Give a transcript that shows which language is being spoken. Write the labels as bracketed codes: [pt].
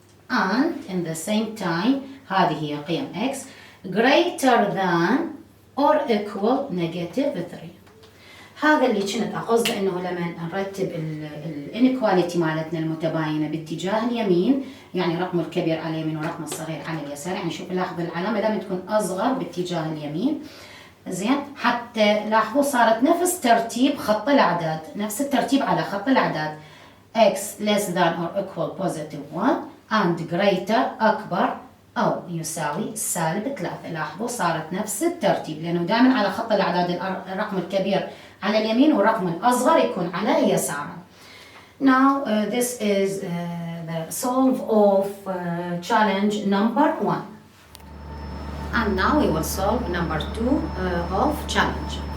[en] And in the same time [ar] هذه هي قيم [en] x greater than or equal -3. [ar] هذا اللي كنت أقصد إنه لما نرتب الانيكواليتي مالتنا المتباينة باتجاه اليمين، يعني رقم الكبير على اليمين ورقم الصغير على اليسار. يعني شوف لاحظ العلامة لما تكون أصغر باتجاه اليمين. زين، حتى لاحظوا صارت نفس ترتيب خط الأعداد، نفس الترتيب على خط الأعداد. [en] x less than or equal +1 and greater [ar] أكبر أو يساوي [en] -3. [ar] لاحظوا صارت نفس الترتيب، لأنه دائما على خط الأعداد الرقم الكبير على اليمين والرقم الأصغر يكون على اليسار. [en] Now this is the solve of challenge number 1. And now we will solve number 2 of challenge.